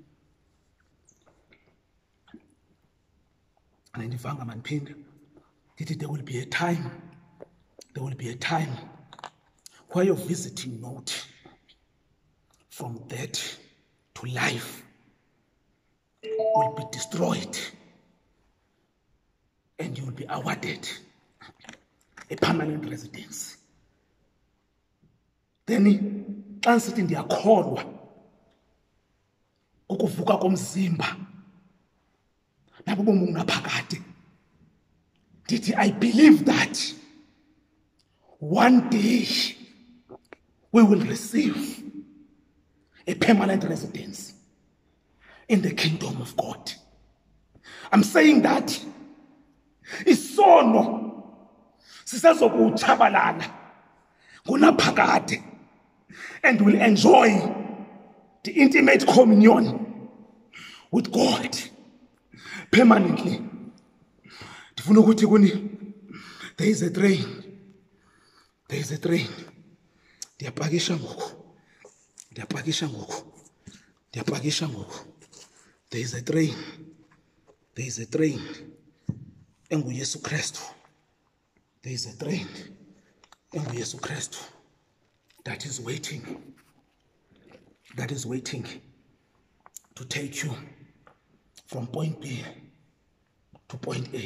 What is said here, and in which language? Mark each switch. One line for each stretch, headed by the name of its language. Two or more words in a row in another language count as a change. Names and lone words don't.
English: There will be a time where your visiting note from death to life will be destroyed and you will be awarded a permanent residence. Then,
Xhosa: xa nisithi ndiyakholwa kukuvuka komzimba Nabubomi Obungunaphakade,
English: I believe that one day we will receive a permanent residence in the kingdom of God. I'm saying that
Xhosa: isono sisazokutshabalala ngunaphakade
English: and will enjoy the intimate communion with God permanently.
Xhosa: Ndifuna ukuthi kuni,
English: there is a train.
Xhosa: Ndiyapakisha ngoku.
English: There is a train.
Xhosa: EnguYesu Kristu.
English: There is a train.
Xhosa: EnguYesu Kristu.
English: That is waiting to take you from point B to point A.